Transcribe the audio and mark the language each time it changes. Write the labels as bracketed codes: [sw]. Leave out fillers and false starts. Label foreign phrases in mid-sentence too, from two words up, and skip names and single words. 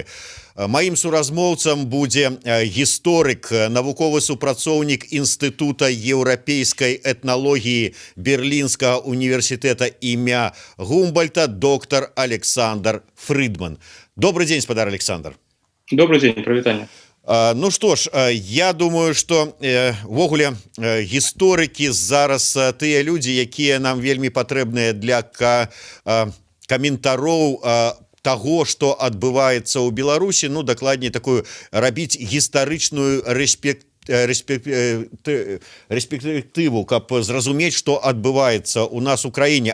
[be] Маім суразмоўцам будзе гісторык, навуковы супрацоўнік Інстытута еўрапейскай этналогіі Берлінскага універсітэта імя Гумбольдта, доктор Александр Фрыдман. [ru] Добрый день, спадар Александр. Добрый день, прывітанне. Ну что ж, я думаю, что [be] ввогуле гісторыкі зараз тыя людзі, якія нам вельмі патрэбныя для каментароў таго, што адбываецца ў Беларусі, ну дакладней такую рабіць гістарычную респектыву, каб зразумець, што адбываецца ў нас у краіне.